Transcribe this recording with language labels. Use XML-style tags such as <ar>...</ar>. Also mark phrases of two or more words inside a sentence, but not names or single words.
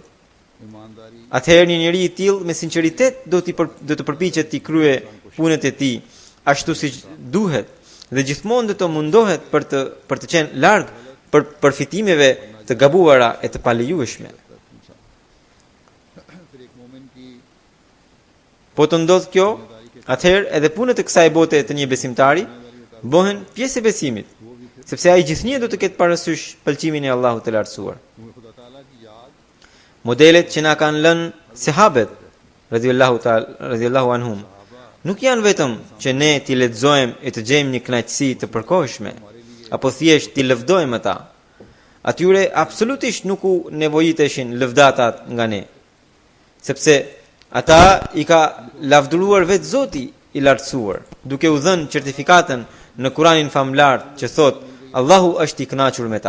<sq>Atëherë një njeri i tillë me sinqeritet do të përpiqet t'i kryejë punët e tij ashtu siç duhet dhe gjithmonë do të mundohet për të qenë larg për përfitimeve të gabuara e të palejueshme. Po të ndodh kjo, atëherë edhe punët e kësaj bote të një besimtari bëhen pjesë e besimit, sepse ai gjithnjë do të ketë parasysh pëlqimin e Allahut të lartësuar.</sq> <ur>تمہیں خدا تعالیٰ کی یاد</ur> <sq>Modelet që na kanë lënë sahabët</sq> <ar>رضي الله عنهم</ar> <sq>nuk janë vetëm që ne t'i lexojmë e të gjejmë një kënaqësi të përkohshme apo thjesht t'i lëvdojmë ata. Atyre absolutisht nuk u nevojiteshin lëvdatat nga ne, sepse ata i ka lavdëruar vetë Zoti i lartësuar, duke u dhënë certifikatën në Kuranin famlar që thot Allahu është i kënaqur me ta.</sq>